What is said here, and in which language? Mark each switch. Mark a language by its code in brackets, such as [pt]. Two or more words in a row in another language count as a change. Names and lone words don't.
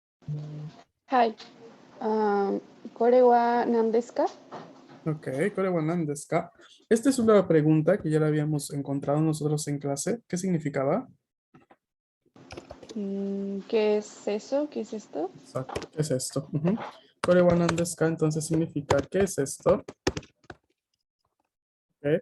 [ja] Hi. これは何ですか? Ok, これは何ですか? [es] Esta es una pregunta que ya la habíamos encontrado nosotros en clase. ¿Qué significaba? ¿Qué es eso? ¿Qué es esto? Exacto, ¿qué es esto? [ja] これは何ですか, [es] entonces significa ¿qué es esto? Ok.